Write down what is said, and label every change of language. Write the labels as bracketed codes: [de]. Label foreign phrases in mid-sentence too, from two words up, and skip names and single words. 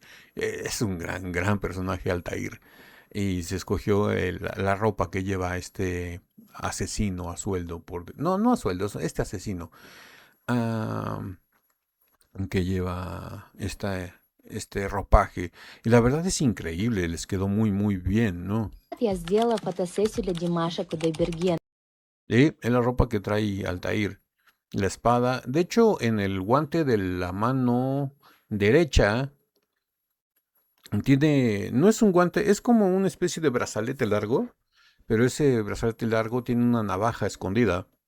[es] Es un gran personaje Altair. Y se escogió la ropa que lleva este asesino a sueldo. No a sueldo, este asesino. Que lleva este ropaje. Y la verdad es increíble, les quedó muy muy bien, ¿no? [ru] я сделала фотосессию для Димаша Кудайбергена. [es] Es la ropa que trae Altair. La espada. De hecho, en el guante de la mano derecha no es un guante, es como una especie de brazalete largo, pero ese brazalete largo tiene una navaja escondida.